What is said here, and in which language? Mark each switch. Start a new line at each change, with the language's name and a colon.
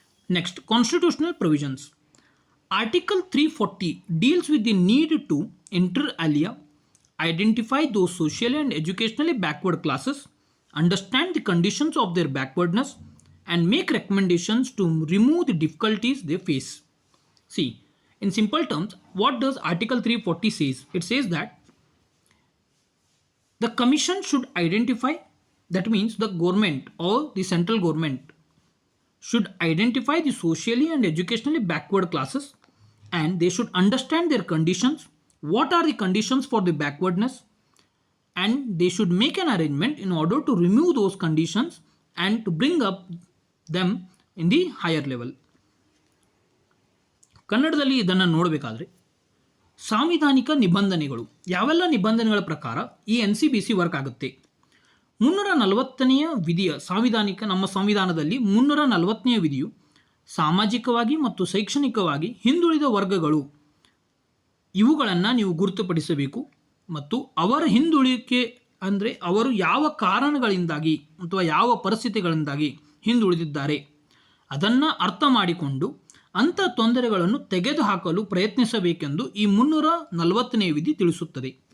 English: Next, constitutional provisions. Article 340 deals with the need to inter alia, identify those socially and educationally backward classes, understand the conditions of their backwardness and make recommendations to remove the difficulties they face. See, in simple terms, what does Article 340 says? It says that the commission should identify, that means the government or the central government should identify the socially and educationally backward classes and they should understand their conditions. What are the conditions for the backwardness? And they should make an arrangement in order to remove those conditions and to bring up them in the higher level.
Kannada: ಕನ್ನಡದಲ್ಲಿ ಇದನ್ನು ನೋಡಬೇಕಾದ್ರೆ ಸಾಂವಿಧಾನಿಕ ನಿಬಂಧನೆಗಳು, ಯಾವೆಲ್ಲ ನಿಬಂಧನೆಗಳ ಪ್ರಕಾರ ಈ NCBC work ಆಗುತ್ತೆ? 340ನೇ ವಿಧಿಯ ನಮ್ಮ ಸಂವಿಧಾನದಲ್ಲಿ 340ನೇ ವಿಧಿಯು ಸಾಮಾಜಿಕವಾಗಿ ಮತ್ತು ಶೈಕ್ಷಣಿಕವಾಗಿ ಹಿಂದುಳಿದ ವರ್ಗಗಳು ಇವುಗಳನ್ನು ನೀವು ಗುರುತುಪಡಿಸಬೇಕು ಮತ್ತು ಅವರ ಹಿಂದುಳಿಕೆ ಅಂದರೆ ಅವರು ಯಾವ ಕಾರಣಗಳಿಂದಾಗಿ ಅಥವಾ ಯಾವ ಪರಿಸ್ಥಿತಿಗಳಿಂದಾಗಿ ಹಿಂದುಳಿದಿದ್ದಾರೆ ಅದನ್ನು ಅರ್ಥ ಮಾಡಿಕೊಂಡು ಅಂಥ ತೊಂದರೆಗಳನ್ನು ತೆಗೆದುಹಾಕಲು ಪ್ರಯತ್ನಿಸಬೇಕೆಂದು ಈ 340ನೇ ವಿಧಿ ತಿಳಿಸುತ್ತದೆ.